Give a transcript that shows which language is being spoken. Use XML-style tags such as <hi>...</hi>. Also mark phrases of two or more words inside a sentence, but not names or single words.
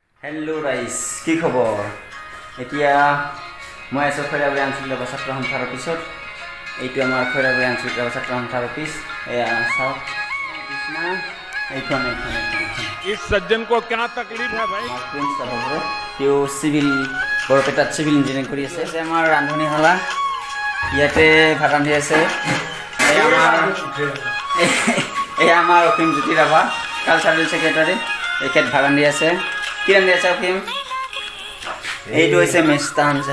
<as>হেল্ল' ৰাইজ, কি খবৰ? এতিয়া মই আছোঁ খৈৰাবাৰী আঞ্চলিক ছাত্ৰ সন্থাৰ অফিচত। এইটো আমাৰ খৈৰাবাৰী আঞ্চলিক ছাত্ৰ সন্থাৰ অফিচ। এয়া চাওক কৃষ্ণা, এইখন</as> <hi>इस सज्जन को क्या तकलीफ है भाई?</hi> <as>প্ৰিন্স যাদৱৰে তেওঁ বৰপেটাত</as> <en>civil engineering</en> <as>কৰি আছে। আমাৰ ৰান্ধনীশালা, ইয়াতে ভাত ৰান্ধি আছে। এয়া আমাৰ অসীম জ্যোতি ৰাভা,</as> <en>cultural secretary,</en> <as>এখেত ভাত ৰান্ধি আছে। কি ৰান্ধি আছে অসীম? এইটো হৈছে মেষ্টা আঞ্জা।</as>